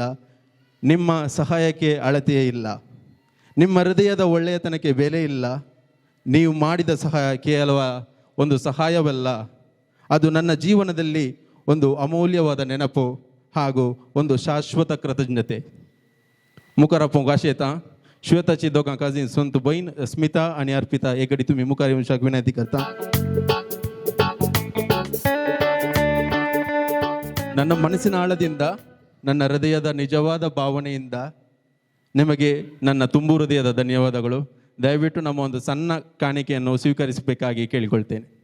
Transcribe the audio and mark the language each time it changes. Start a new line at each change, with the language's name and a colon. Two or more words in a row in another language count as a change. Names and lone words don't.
Kannada: ನಿಮ್ಮ ಸಹಾಯಕ್ಕೆ ಅಳತೆಯೇ ಇಲ್ಲ. ನಿಮ್ಮ ಹೃದಯದ ಒಳ್ಳೆಯತನಕ್ಕೆ ಬೆಲೆ ಇಲ್ಲ. ನೀವು ಮಾಡಿದ ಸಹಾಯ ಕೇವಲ ಒಂದು ಸಹಾಯವಲ್ಲ, ಅದು ನನ್ನ ಜೀವನದಲ್ಲಿ ಒಂದು ಅಮೂಲ್ಯವಾದ ನೆನಪು ಹಾಗೂ ಒಂದು ಶಾಶ್ವತ ಕೃತಜ್ಞತೆ.
Konkani: मुखार आशेता श्वेताची दोगां काजीन संत बहीण स्मिता आणि अर्पिता एक घडी तुम्ही मुखार येवशाक विनंती करता.
Kannada: ನನ್ನ ಮನಸ್ಸಿನ ಆಳದಿಂದ ನನ್ನ ಹೃದಯದ ನಿಜವಾದ ಭಾವನೆಯಿಂದ ನಿಮಗೆ ನನ್ನ ತುಂಬು ಹೃದಯದ ಧನ್ಯವಾದಗಳು. ದಯವಿಟ್ಟು ನಮ್ಮ ಒಂದು ಸಣ್ಣ ಕಾಣಿಕೆಯನ್ನು ಸ್ವೀಕರಿಸಬೇಕಾಗಿ ಕೇಳಿಕೊಳ್ತೇನೆ.